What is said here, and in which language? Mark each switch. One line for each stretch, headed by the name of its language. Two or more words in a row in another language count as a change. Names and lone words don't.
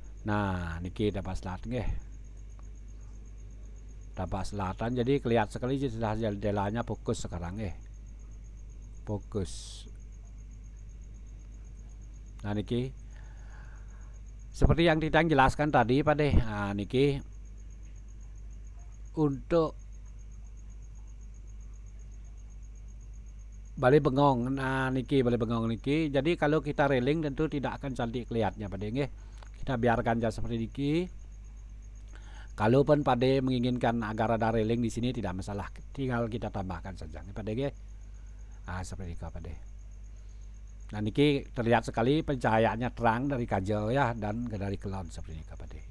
Indonesian: Nah, niki dapat selatan nggih. Dapat selatan, jadi kelihatan sekali sudah jendelanya fokus sekarang nggih. Fokus. Nah, niki seperti yang kita jelaskan tadi Pak De. Nah, niki untuk Bali Bengong. Nah, niki Bali Bengong niki. Jadi kalau kita railing tentu tidak akan cantik kelihatannya Pak De nggih. Kita biarkan aja seperti niki. Kalaupun Pak De menginginkan agar ada railing di sini tidak masalah, tinggal kita tambahkan saja Pak De nggih. Nah, seperti itu Pak De. Nah, niki terlihat sekali pencahayaannya terang dari kajo ya, dan dari cloud seperti ini Pak De.